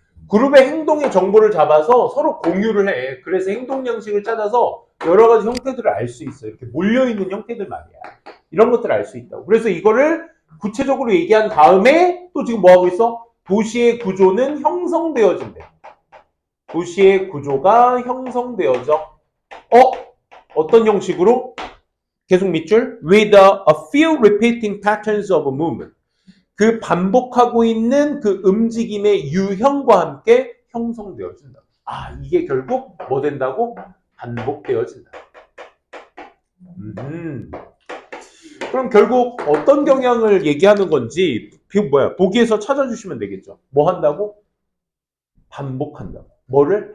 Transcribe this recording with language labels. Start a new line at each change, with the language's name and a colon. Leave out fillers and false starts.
Korean: 그룹의 행동의 정보를 잡아서 서로 공유를 해. 그래서 행동 양식을 찾아서 여러 가지 형태들을 알 수 있어. 이렇게 몰려있는 형태들 말이야. 이런 것들을 알 수 있다고. 그래서 이거를 구체적으로 얘기한 다음에 또 지금 뭐 하고 있어? 도시의 구조는 형성되어진대. 도시의 구조가 형성되어져. 어떤 형식으로? 계속 밑줄.
English: With a few repeating patterns of movement.
Korean: 그 반복하고 있는 그 움직임의 유형과 함께 형성되어진다. 이게 결국 뭐 된다고? 반복되어진다. 그럼 결국 어떤 경향을 얘기하는 건지 보기에서 찾아주시면 되겠죠. 뭐 한다고? 반복한다고. 뭐를?